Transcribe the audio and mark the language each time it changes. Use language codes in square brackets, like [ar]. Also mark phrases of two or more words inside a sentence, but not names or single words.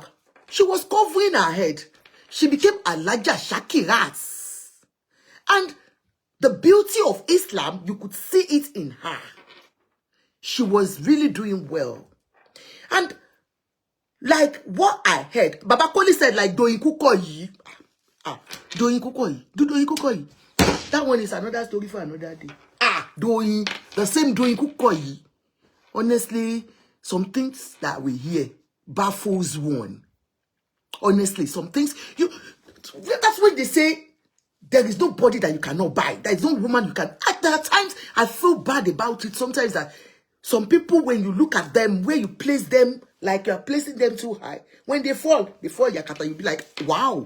[en] She was covering her head. She became Alaja Shakirat. And the beauty of Islam, you could see it in her. She was really doing well. And like what I heard, Baba Koli said, like, Doyin Kukoyi. Doyin Kukoyi. Doyin Kukoyi. That one is another story for another day. Doyin. The same Doyin Kukoyi. Honestly, some things that we hear baffles one. Honestly, some things, that's when they say, there is nobody that you cannot buy. There is no woman you can. There are times I feel bad about it. Sometimes that some people, when you look at them, where you place them, like you're placing them too high, when they fall Yakata, you'll be like, wow.